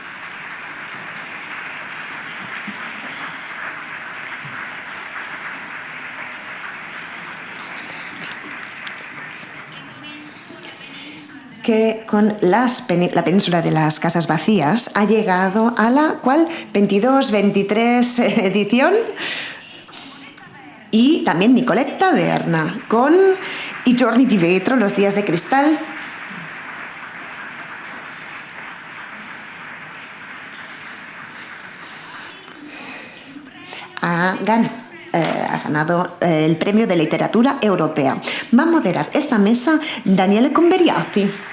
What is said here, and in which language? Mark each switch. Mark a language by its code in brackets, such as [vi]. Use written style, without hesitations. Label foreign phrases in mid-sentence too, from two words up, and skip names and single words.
[es] Que con la península de las casas vacías ha llegado a la ¿cuál? 22-23 edición. Y también Nicoletta Berna con I giorni di vetro, los días de cristal. Ha ganado el premio de literatura europea. Va a moderar esta mesa Daniele Converiati.